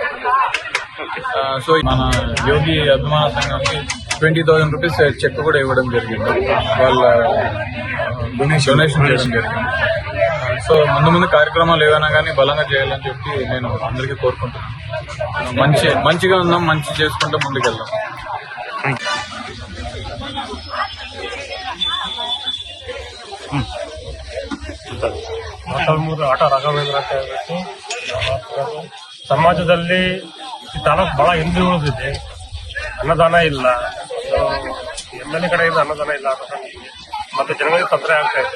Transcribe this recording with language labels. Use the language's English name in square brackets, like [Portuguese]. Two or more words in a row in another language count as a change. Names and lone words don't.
[Telugu] సో మన యోగి అభిమాన సంఘానికి 20,000 రూపీస్ చెక్ కూడా ఇవ్వడం జరిగింది. వాళ్ళ డొనేషన్ చేయడం జరిగింది. సో ముందు కార్యక్రమాలు ఏవైనా కానీ బలంగా చేయాలని చెప్పి నేను అందరికీ కోరుకుంటున్నాను. మంచిగా ఉందాం, మంచి చేసుకుంటూ ముందుకెళ్దాం. [Kannada] ಮೊಳಕಾಲ್ಮೂರು ಆಟ ರಾಘವೇಂದ್ರ ಅಂತ ಹೇಳ್ಬಿಟ್ಟು ಸಮಾಜದಲ್ಲಿ ಈ ತಾಲೂಕು ಬಹಳ ಹಿಂದೆ ಉಳಿದಿದೆ. ಅನ್ನದಾನ ಇಲ್ಲ, MLA ಕಡೆಯಿಂದ ಅನ್ನದಾನ ಇಲ್ಲ, ಮತ್ತೆ ಜನಗಳಿಗೆ ತೊಂದರೆ ಆಗ್ತಾ ಇದೆ.